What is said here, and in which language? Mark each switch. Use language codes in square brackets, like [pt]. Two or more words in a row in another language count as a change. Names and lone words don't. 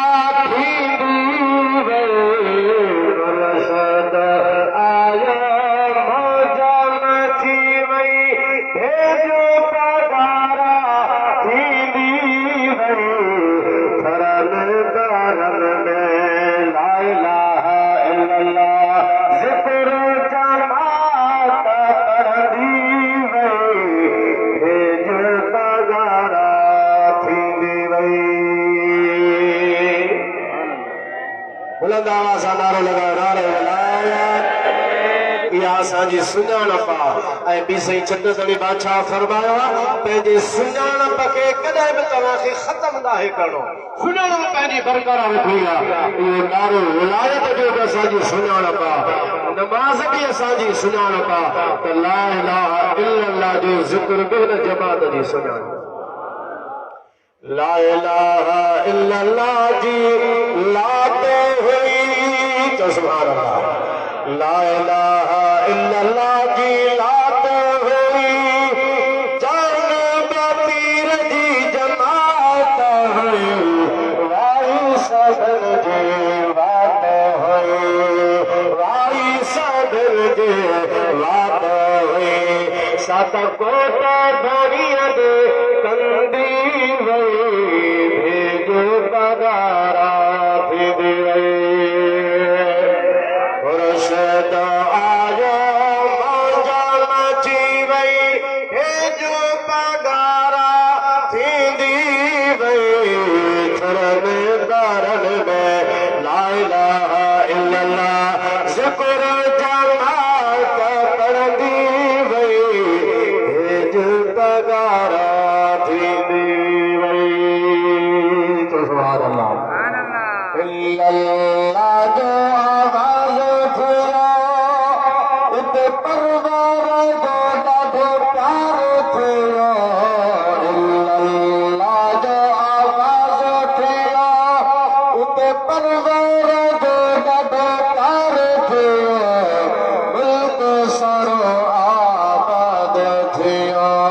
[sd] थींदी वई मुर्शिद आयो मौज मची वई हे जो पगारा थींदी वई थरन दरन में [ar] لا إله إلا الله [sd] ज़िक्र जमात पढ़ंदी वई हे जो पगारा थींदी वई बुलंद आवाज़ सां नारो लॻायो नारे विलायत इहा असांजी सुञाणप आहे ऐं ॿी साईं छत्रधरी बादशाह फरमायो आहे पंहिंजे सुञाणप खे कॾहिं बि तव्हांखे ख़तम नाहे करणो सुञाणप पंहिंजी बरक़रार रखणी आहे इहो नारो विलायत जो बि असांजी सुञाणप आहे नमाज़ बि असांजी सुञाणप आहे त [ar] لا إله إلا الله [sd] जो ज़िक्र बि हिन जमात जी सुञाणप [ar] لا إله إلا الله [sd] जी लात हुई तो [ar] سبحان الله لا إله إلا الله [sd] जी लात हुई जान पीर जी जमात हुई वाई सदन जे वात हुई वाई सदन जे वात हुई सात कोट धरिया दे कंदी वई भेजो पगारा थी वई मुर्शिद आयो मौज मची वई भेजो पगारा थींदी वई थरन दरन में [ar] لا إله إلا الله [sd] ज़िक्र जमात पढ़ंदी वई भेज पगारा थींदी वई तो [ar] سبحان الله إلا الله [sd] जो आवाज़ थियो उते परवार जो ॾाढो प्यार थियो इल्लल्लाह जो आवाज़ थियो उते परवार जो ॾाढो प्यार थियो मुल्क सारो आबाद थियो